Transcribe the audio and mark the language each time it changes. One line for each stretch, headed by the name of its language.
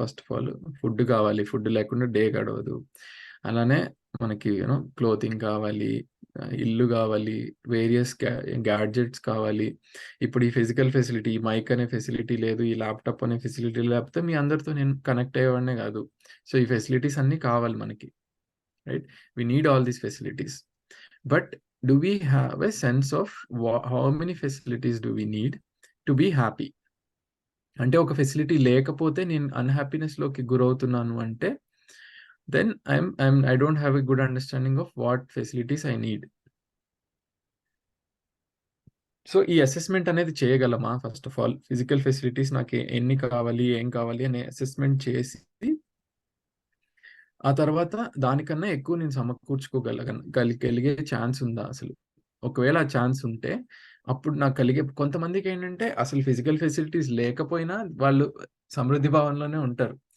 Telugu: First of all food కావాలి, food లేకుండా day గడవదు. అలానే మనకి క్లోతింగ్ కావాలి, ఇల్లు కావాలి, వేరియస్ గ్యాడ్జెట్స్ కావాలి. ఇప్పుడు ఈ ఫిజికల్ ఫెసిలిటీ, ఈ మైక్ అనే ఫెసిలిటీ లేదు, ఈ ల్యాప్టాప్ అనే ఫెసిలిటీ లేకపోతే మీ అందరితో నేను కనెక్ట్ అయ్యేవాడినే కాదు. సో ఈ ఫెసిలిటీస్ అన్నీ కావాలి మనకి,
English: Right? We need all these facilities. But do we have a sense of how many facilities do we need to be happy?
Telugu: అంటే ఒక ఫెసిలిటీ లేకపోతే నేను అన్‌హ్యాపీనెస్ లోకి గురవుతున్నాను అంటే
English: then I don't have a good understanding of what facilities I need.
Telugu: So ఈ assessment అనేది చేయగలమా? First of all physical facilities నాకు ఎన్ని కావాలి, ఏం కావాలి అనే అసెస్మెంట్ చేసి ఆ తర్వాత దానికన్నా ఎక్కువ నేను సమకూర్చుకోగలిగే ఛాన్స్ ఉందా అసలు? ఒకవేళ ఆ ఛాన్స్ ఉంటే అప్పుడు నాకు కొంతమందికి ఏంటంటే అసలు ఫిజికల్ ఫెసిలిటీస్ లేకపోయినా వాళ్ళు సమృద్ధి భావనలోనే ఉంటారు.